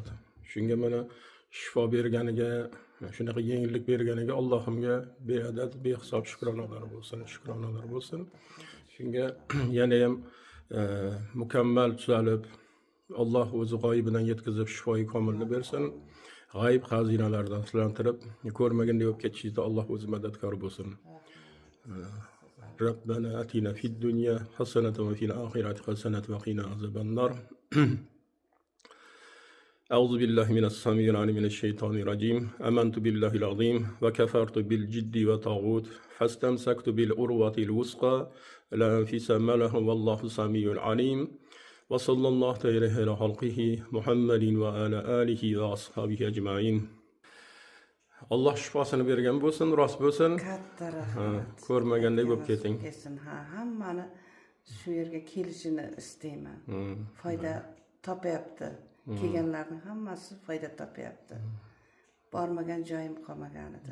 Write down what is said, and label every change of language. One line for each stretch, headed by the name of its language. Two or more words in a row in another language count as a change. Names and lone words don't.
Uzbek: Shunga mana shifo berganiga, shunaqa yengillik berganiga Allohimga beadad behisob shukronalar bo'lsin, shukronalar bo'lsin. Shunga yana ham mukammal tuzalib, Alloh o'zi g'oyibidan yetkazib shifoyi komilni bersin. G'ayb xazinalardan sizlantirib, ko'rmaganda bo'lib ketishingizda Alloh o'zi madadkor bo'lsin.
Arabic: ربنا آتنا في الدنيا حسنة وفي الآخرة حسنة وقنا عذاب النار. أعوذ بالله من السميع العليم من الشيطان الرجيم آمنت بالله العظيم وكفرت بالجد وطاغوت فاستمسكت بالعروة الوثقى لا انفصام له والله سميع عليم وصلى الله تعالى على خلقه محمد وعلى آله وأصحابه أجمعين.
Uzbek: Allah shifosini bergan bo'lsin, rost bo'lsin. Katta rahmat. Ko'rmaganday bo'lib keting. Ha, hammani shu yerga kelishini istayman. Foyda topyapti. Kelganlarning hammasi foyda topyapti. Bormagan joyim qolmagan edi.